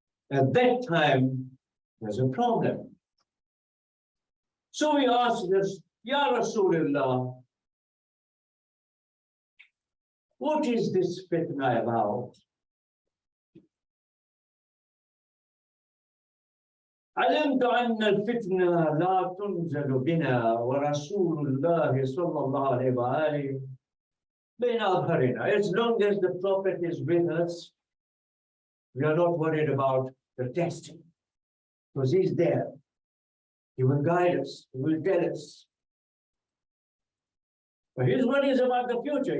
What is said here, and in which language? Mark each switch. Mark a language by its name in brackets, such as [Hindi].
[English] At that time, there's a problem. So we ask this, Ya Rasulullah, What is this fitna about? [Arabic] علمت أن الفتنة لا تنزل بنا ورسول الله صلى الله عليه وآله بين أظهرنا. [English] As long as the Prophet is with us, we are not worried about the testing, because he's there. He will guide us, he will tell us. But his worry is about the future.